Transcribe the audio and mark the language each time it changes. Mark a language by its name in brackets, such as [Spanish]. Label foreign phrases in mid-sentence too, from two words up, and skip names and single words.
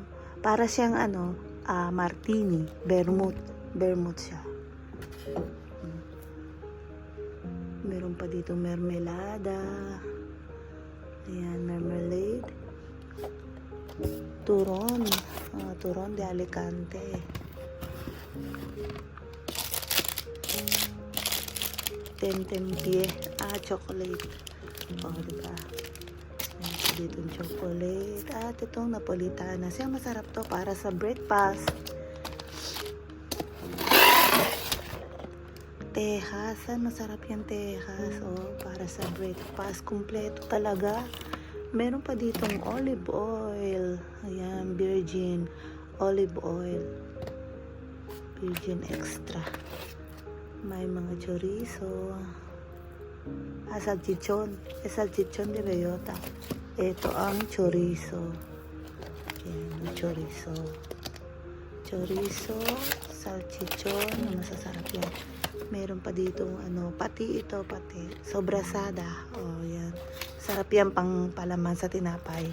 [Filipino] Para siyang martini, vermouth siya. Meron pa dito mermelada. Ayan, marmalade. Turon de Alicante. Tentempié. Chocolate. Diba? Ayan, dito yung chocolate. At itong Napolitana. Siya masarap to para sa breakfast. Tejas. Masarap yung tejas. Para sa breakfast. Kumpleto talaga. Meron pa ditong [English] olive oil. Ayan, virgin olive oil. Virgin extra. [Filipino] May mga chorizo. Salchichon. [Spanish] Salchichon de bellota. [Filipino] Ito ang chorizo. Ayan, chorizo. Chorizo, salchichon. Masasarap yan. Meron pa ditong pati. Sobrasada. Yan. Sarap yan pang palaman sa tinapay.